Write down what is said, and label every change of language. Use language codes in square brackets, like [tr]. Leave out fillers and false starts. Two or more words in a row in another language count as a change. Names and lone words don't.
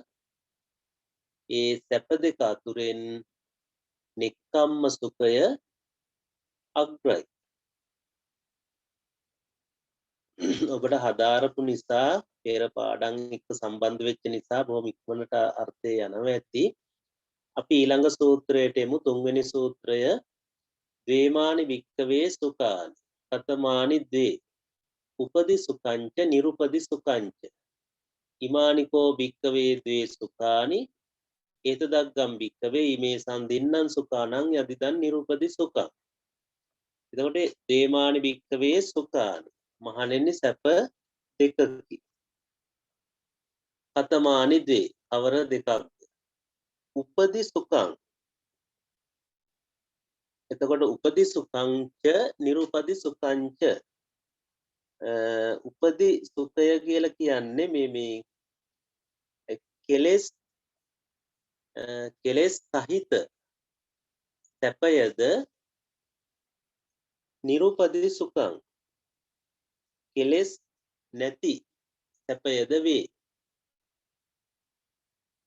[si] ඒ සැප දෙක අතුරෙන් නෙක්ඛම්ම සුඛය අග්‍රයි. ඔබට හදාරපු නිසා පෙර පාඩම් එක්ක සම්බන්ධ වෙච්ච නිසා බොහොම ඉක්මනට අර්ථය යනවා ඇති. අපි ඊළඟ සූත්‍රයට එමු. තුන්වෙනි සූත්‍රය [pi] ද්වේමානි භික්කවේ සුඛානි කතමානි ද්වේ. උපදි සුඛංච නිරුපදි සුඛංච. ඉමානිකෝ භික්කවේ ද්වේ සුඛානි. ඒතදග්ගම් භික්කවේ ඉමේ සන්දින්නම් සුඛානං යදිදන් නිරුපදි සුඛං. [si] එතකොට [pi] ද්වේමානි භික්කවේ සුඛානි [si] මහණෙනි සැප දෙකකි. [pi] කතමානි ද්වේ. [si] කවර දෙකක්ද? [pi] උපදි සුඛං. එතකොට උපදි සුඛංච නිරුපදි සුඛංච. [si] උපදි සුඛය කියලා කියන්නේ මේ කෙලෙස් සහිත සැපයද [pi] නිරුපදි සුඛං [si] කෙලෙස් නැති සැපයද වේ.